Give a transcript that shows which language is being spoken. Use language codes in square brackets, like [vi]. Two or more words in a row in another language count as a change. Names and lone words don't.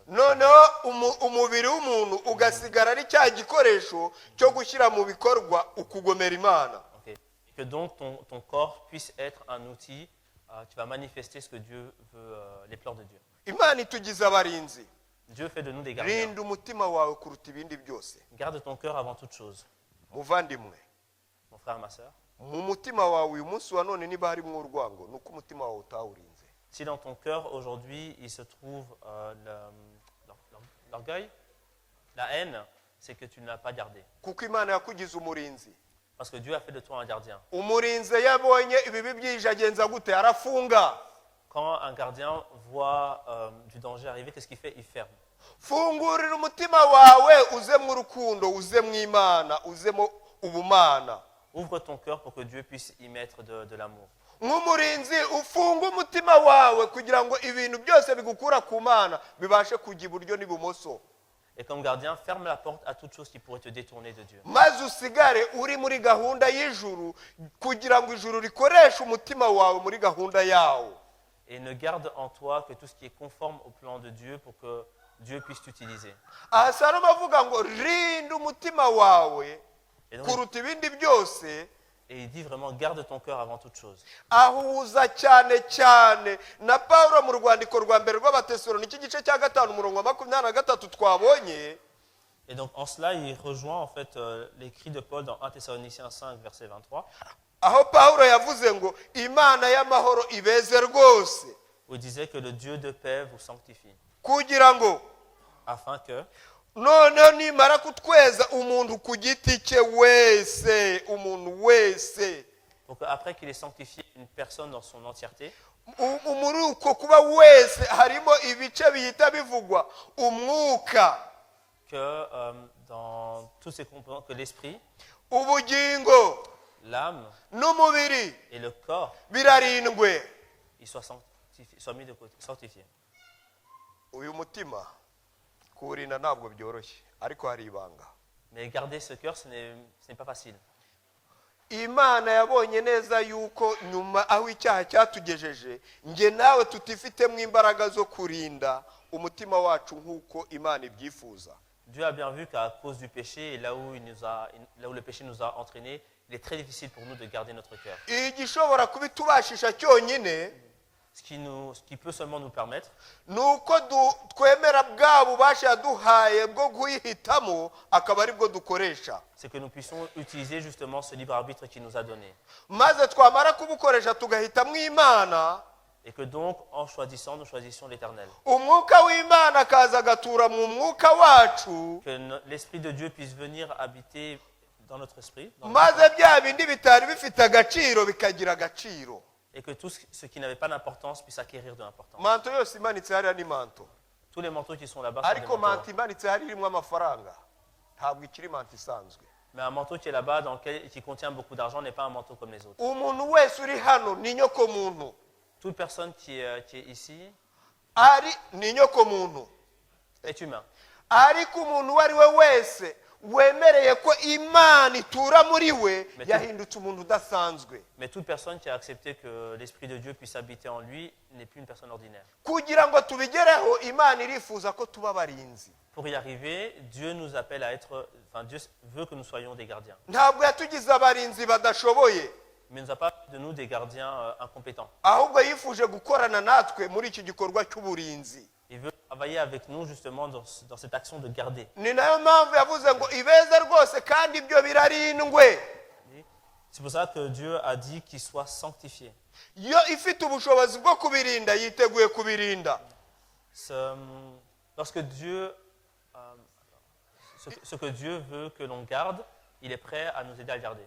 [rw] Noneho umubiri w'umuntu ugasigara ari cya gikoresho cyo gushyira mu bikorwa ukugomera Imana. Okay. [fr] Et que donc ton corps puisse être un outil, tu vas manifester ce que Dieu veut, les plans de Dieu. [rw] Imana itugize abarinzi. [fr] Dieu fait de nous des gardiens. [rw] Rinda umutima wawe kuruta ibindi byose. [fr] Garde ton cœur avant toute chose. [rw] Muvandimwe, [fr] Mon frère, ma soeur, [rw] mu mutima wawe uyu munsi wa none niba harimo urwango, nuko umutima wawe utawurinze. [fr] si dans ton cœur aujourd'hui il se trouve l'orgueil, la haine, c'est que tu ne l'as pas gardé. [rw] Kuko Imana yakugize umurinzi. [fr] Parce que Dieu a fait de toi un gardien. [rw] Umurinzi yabonye ibibi byije agenza gute? Arafunga. [fr] Quand un gardien voit du danger arriver, qu'est-ce qu'il fait? Il ferme. [rw] fungurira umutima wawe uzemo urukundo uzemo imana uzemo ubumana. [fr] Ouvre ton cœur pour que Dieu puisse y mettre de l'amour. [rw] nk'umurinzi ufunga umutima wawe kugira ngo ibintu byose bigukura ku mana bibashe kujya iburyo n'ibumoso. [fr] Et comme gardien, ferme la porte à toute chose qui pourrait te détourner de Dieu. [rw] maze usigare uri muri gahunda y'ijuru kugira ngo ijuru rikoreshe umutima wawe muri gahunda yawo. [fr] Et ne garde en toi que tout ce qui est conforme au plan de Dieu pour que Dieu puisse t'utiliser. [rw] aha salomo avuga ngo rinda umutima wawe [fr] Et, donc, [rw] kuruta ibindi byose. [fr] et il dit vraiment, garde ton cœur avant toute chose. [rw] ahuza cyane cyane na Pawulo mu rwandiko rwa mbere rw'Abatesalonike igice cya 5 umurongo wa 23 twabonye. [fr] Et donc en cela, il rejoint en fait l'écrit de Paul dans 1 Thessaloniciens 5, verset 23, [rw] aho Pawulo yavuze ngo imana y'amahoro ibeze rwose [fr] où il disait que le Dieu de paix vous sanctifie, [rw] kugira ngo [fr] afin que, [rw] noneho nimara kutweza umuntu ku giti cye wese, umuntu wese, [fr] pour qu'après qu'il ait sanctifié une personne dans son entièreté, [rw] muri uko kuba wese harimo ibice bihita bivugwa umwuka, [fr] que dans tous ces composants, que l'esprit, [rw] ubugingo [fr] l'âme [rw] n'umubiri [fr] et le corps, [rw] birarindwe. [fr] ils soient mis de côté, sanctifiés. [rw] uyu mutima kuwurinda ntabwo byoroshye ariko hari ibanga. [fr] Mais garder ce cœur, ce n'est pas facile. [rw] imana yabonye neza yuko nyuma aho icyaha cyatugejeje nge nawe tutifitemo imbaraga zo kurinda umutima wacu nk'uko imana ibyifuza. [fr] Dieu a bien vu qu'à cause du péché et là où le péché nous a entraînés, il est très difficile pour nous de garder notre cœur. [rw] igishobora kubitubashisha cyonyine [fr] Ce qui peut seulement nous permettre, [rw] ni uko twemera bwa bubasha yaduhaye bwo guhitamo akaba ari bwo dukoresha, [fr] c'est que nous puissions utiliser justement ce libre arbitre qu'il nous a donné. [rw] maze twamara kubukoresha tugahitamo imana, [fr] Et que donc, en choisissant, nous choisissions l'Éternel. [rw] umwuka w'imana akaza agatura mu mwuka wacu, [fr] Que l'Esprit de Dieu puisse venir habiter dans notre esprit, dans notre [rw] maze [fr] cœur, [rw] bya bindi bitari bifite agaciro bikagira agaciro. [fr] et que tout ce qui n'avait pas d'importance puisse acquérir de l'importance. [rw] manto yose imanitse hariya ni manto, [fr] Tous les manteaux qui sont là-bas sont des [rw] ariko [fr] manteaux. [rw] manto imanitse hariya irimo amafaranga ntabwo ikiri manto isanzwe. [fr] Mais un manteau qui est là-bas, qui contient beaucoup d'argent, n'est pas un manteau comme les autres. [rw] umuntu wese uri hano ni nyoko muntu, [fr] Toute personne qui est ici [rw] ari ni nyoko muntu, [fr] est humain. [rw] ariko umuntu uwo ari we wese wemereye ko imana itura muri we [fr] Mais [rw] yahindutse umuntu udasanzwe. [fr] Mais toute personne qui a accepté que l'Esprit de Dieu puisse habiter en lui n'est plus une personne ordinaire. [rw] kugira ngo tubigereho imana irifuza ko tuba abarinzi. [fr] Pour y arriver, Dieu nous appelle à être, enfin Dieu veut que nous soyons des gardiens. [rw] ntabwo yatugize abarinzi badashoboye, [fr] Mais il ne nous a pas fait de nous des gardiens incompétents. [rw] ahubwo yifuje gukorana natwe muri iki gikorwa cy'uburinzi. [fr] Il veut travailler avec nous justement dans cette action de garder. [rw] ni nayo mpamvu yavuze ngo ibeze rwose kandi ibyo birarindwe. [fr] C'est pour ça que Dieu a dit qu'il soit sanctifié. [rw] yo ifite ubushobozi bwo kubirinda yiteguye kubirinda. [fr] Lorsque Dieu, ce que Dieu veut que l'on garde, il est prêt à nous aider à le garder.